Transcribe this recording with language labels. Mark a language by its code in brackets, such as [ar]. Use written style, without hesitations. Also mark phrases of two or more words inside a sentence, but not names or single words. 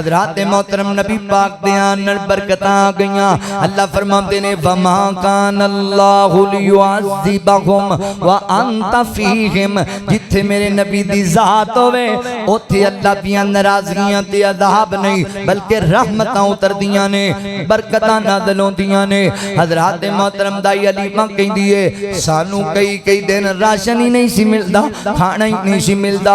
[pa] हजरात मोहतरम नबी पाक दे आन बरकतां आ गईयां। اللہ فرماتے نے [ar] وما كان الله ليعذبهم و أنت فيهم, [pa] جتھے میرے نبی دی ذات ہووے اوتھے اللہ دیاں ناراضگیاں تے عذاب نہیں بلکہ رحمتاں اتردیاں نے، برکتاں نازل ہوندیاں نے. हजरात मोहतरम दाई अलीमा कहंदी है सानू कई कई दिन राशन ही नहीं सी मिलदा, खाना ही नहीं सी मिलदा।